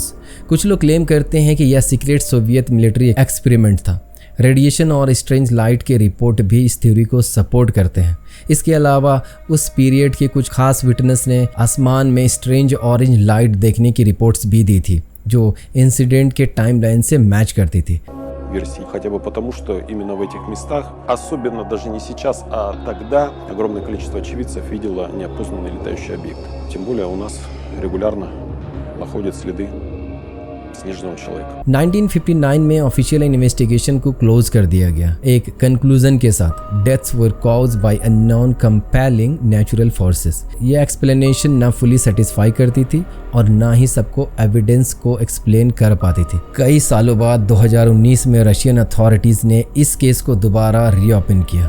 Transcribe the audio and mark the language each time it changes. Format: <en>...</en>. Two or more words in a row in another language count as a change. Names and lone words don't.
<hi>कुछ लोग क्लेम करते हैं कि यह</hi> <en>secret Soviet military experiment</en> <hi>था। रेडिएशन और</hi> <en>strange light</en> <hi>के रिपोर्ट भी इस थ्योरी को सपोर्ट करते हैं। इसके अलावा उस पीरियड के कुछ खास विटनेस ने आसमान में</hi> <en>strange orange light</en> <hi>देखने की रिपोर्ट्स भी दी थी, जो इंसिडेंट के टाइमलाइन से मैच करती थी।</hi> <ru>версий, хотя бы потому, что именно в этих местах, особенно даже не сейчас, а тогда огромное количество очевидцев видело неопознанный летающий объект. Тем более у нас регулярно находят следы снежного человека।</ru> <hi>1959 में</hi> <en>official investigation</en> <hi>को क्लोज कर दिया गया एक कंक्लूजन के साथ,</hi> <en>deaths were caused by unknown compelling natural forces.</en> <hi>ये एक्सप्लेनेशन ना</hi> <en>fully satisfy</en> <hi>करती थी और ना ही सबको एविडेंस को एक्सप्लेन कर पाती थी। कई सालों बाद 2019 में</hi> <en>Russian authorities</en> <hi>ने इस केस को दोबारा रीओपन किया।</hi>